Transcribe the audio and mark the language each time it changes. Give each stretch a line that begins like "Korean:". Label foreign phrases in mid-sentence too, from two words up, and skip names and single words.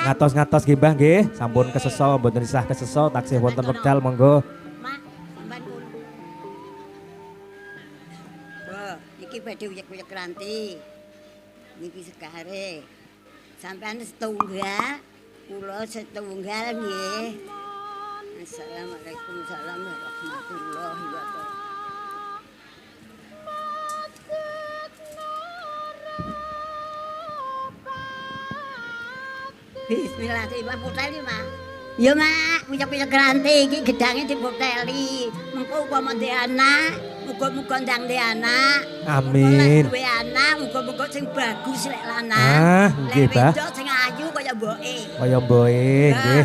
Javanese: Ngatos-ngatos nggih Mbah nggih, sampun keseso mboten isah keseso taksih wonten wekdal monggo. Mak, sampean pun. Wah, iki badhe uyek-uyek ranti. Niki sekare. Sampean setunggal, kula setunggal nggih.
Arabic: السلام عليكم ورحمة الله وبركاته. Bismillahirrahmanirrahim.
Javanese: Puteli, Mak. Ya, Mak, uyek-uyek ranti iki gedange diputeli. Mengko upama ndek anak, muga-muga ndang ndek anak. Amin. Duwe anak, muga-muga sing bagus lek lanang. Nggih, Mbah. Wedok sing ayu kaya mboke. Kaya mboke nggih.